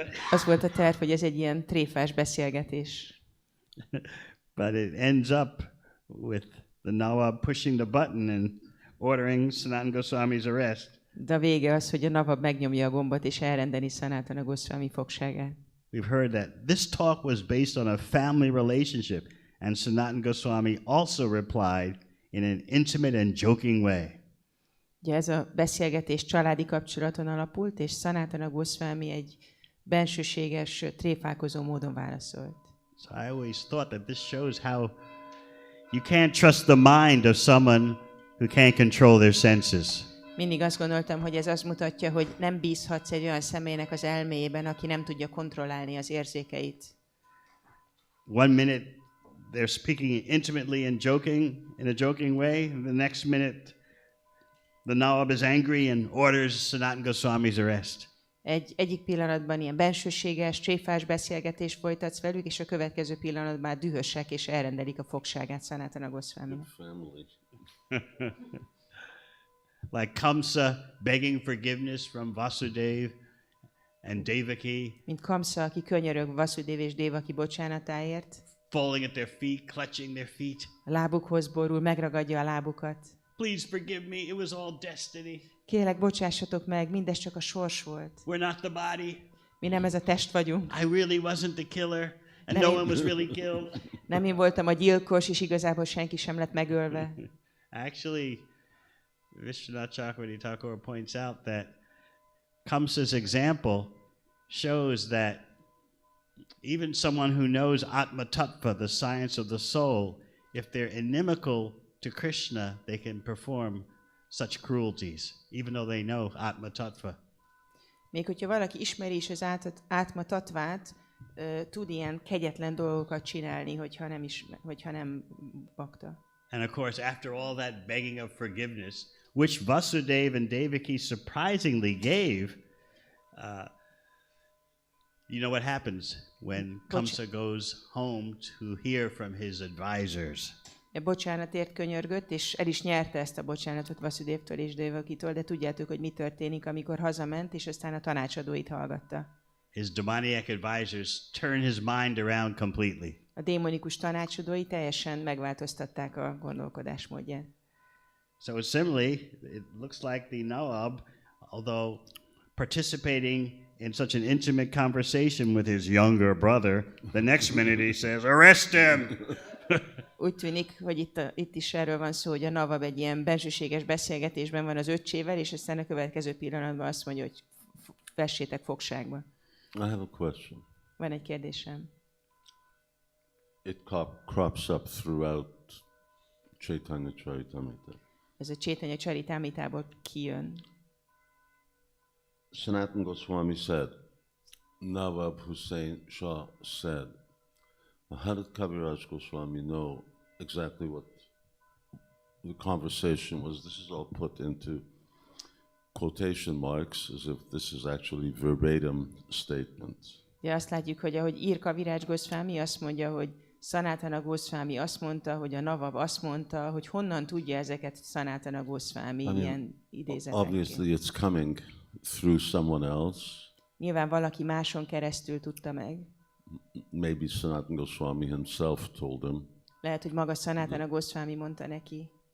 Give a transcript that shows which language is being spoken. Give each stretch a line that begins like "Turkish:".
Hungarian: Az volt a terv, hogy ez egy ilyen tréfás beszélgetés.
English: But it ends up with the Nawab pushing the button and ordering Sanatana Goswami's arrest.
Hungarian: De a vége az, hogy a Nawab megnyomja a gombot és elrendeli Sanatana Goswami fogságát.
English: We've heard that this talk was based on a family relationship, and Sanatana Goswami also replied in an intimate and joking way.
Hungarian: Ugye ez a beszélgetés családi kapcsolaton alapult, és Sanatana Goswami egy bensőséges, tréfálkozó módon válaszolt.
English: So I always thought that this shows how you can't trust the mind of someone who can't control their senses.
Hungarian: Mindig azt gondoltam, hogy ez azt mutatja, hogy nem bízhatsz egy olyan személynek az elméjében, aki nem tudja kontrollálni az érzékeit.
English: One minute they're speaking intimately and joking in a joking way, and the next minute the Nawab is angry and orders Sanatana Goswami's arrest.
Hungarian: Egyik pillanatban ilyen bensőséges, tréfás beszélgetést folytatsz velük, és a következő pillanatban már dühösek, és elrendelik a fogságát Sanatana Goswaminak.
English: Like Kamsa begging forgiveness from Vasudeva and Devaki.
Hungarian: Mint Kamsa, aki könyörög Vasudeva és Devaki bocsánatáért.
English: Falling at their feet, clutching their feet.
Hungarian: A lábukhoz borul, megragadja a lábukat.
English: Please forgive me, it was all destiny.
Hungarian: Kérlek, bocsássatok meg, mindez csak a sors volt.
English: We're not the body.
Hungarian: Mi nem ez a test vagyunk.
English: I really wasn't the killer, and no one was really killed.
Hungarian: Nem én voltam a gyilkos, és igazából senki sem lett megölve.
English: Actually, Vishwanath Chakravarti Thakur points out that Kamsa's example shows that even someone who knows Atma Tattva, the science of the soul, if they're inimical to Krishna, they can perform such cruelties, even though they know Atma Tattva.
Hungarian: Még hogyha valaki ismeri is az átma tatvát, tud ilyen kegyetlen dolgokat csinálni, hogyha nem bakta.
English: And of course, after all that begging of forgiveness, which Vasudeva and Devaki surprisingly gave, you know what happens when Kamsa goes home to hear from his advisors.
Hungarian: Bocsánatért könyörgött, és el is nyerte ezt a bocsánatot Vasudevtól és Devakitól, de tudjátok, hogy mi történik, amikor hazament, és aztán a tanácsadóit hallgatta.
English: His demoniac advisors turn his mind around completely.
Hungarian: A démonikus tanácsadói teljesen megváltoztatták a gondolkodásmódját.
English: So similarly, it looks like the Nawab, although participating in such an intimate conversation with his younger brother, the next minute he says, "Arrest him!"
Hungarian: Úgy tűnik, hogy itt is erről van szó, hogy a Nawab egy ilyen bensőséges beszélgetésben van az öccsével, és aztán a következő pillanatban azt mondja, hogy vessétek fogságba.
English: I have a question.
Hungarian: Van egy kérdésem.
English: It crops up throughout Caitanya Charitamrita.
Hungarian: Ez a Caitanya Charitamritából kijön.
English: Sanatana Gosvāmī said, Nawab Hussain Shah said, how did Kaviraj Gosvāmī know exactly what the conversation was? This is all put into quotation marks as if this is actually verbatim statements.
Hungarian: Ja, azt látjuk, hogy ahogy ír Kaviraj Gosvāmī, azt mondja, hogy Sanatana Gosvāmī azt mondta, hogy a Nawab azt mondta, hogy honnan tudja ezeket Sanatana Gosvāmī ilyen idézetekkel.
English: Obviously it's coming through someone else.
Hungarian: Nyilván valaki máson keresztül tudta meg.
English: Maybe Sanatana Gosvāmī himself told him.
Hungarian: Lehet, hogy maga Sanatana Gosvāmī mondta neki.